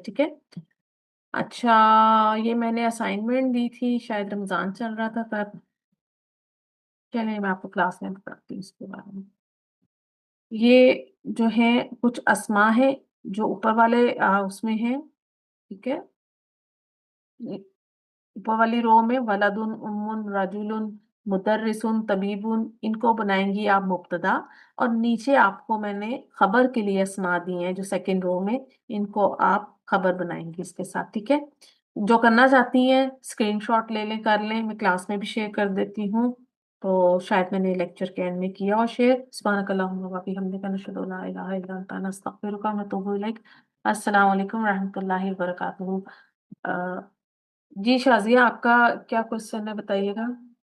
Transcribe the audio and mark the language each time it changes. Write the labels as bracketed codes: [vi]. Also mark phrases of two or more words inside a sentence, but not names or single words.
[hi] ठीक है, अच्छा ये मैंने असाइनमेंट दी थी, शायद रमजान चल रहा था तब। चलिए मैं आपको क्लास में बताती हूँ इसके बारे में। ये जो है कुछ अस्मा है जो ऊपर वाले उसमें है। ठीक है, ऊपर वाली रो में [ar] ولدٌ أمٌّ رجلٌ مدرسٌ طبيبٌ, [hi] इनको बनाएंगी आप मुब्तदा। और नीचे आपको मैंने खबर के लिए अस्मा दी हैं जो सेकंड रो में, इनको आप खबर बनाएंगी इसके साथ। ठीक है, जो करना चाहती हैं स्क्रीनशॉट ले लें, कर लें, मैं क्लास में भी शेयर कर देती हूँ। तो शायद मैंने लेक्चर के एंड में किया और शेयर। [ar] سبحانك اللهم وبحمدك نشهد أن لا إله إلا أنت نستغفرك ونتوب إليك. السلام عليكم ورحمة الله وبركاته. [hi] जी शाजिया, आपका क्या क्वेश्चन है, बताइएगा।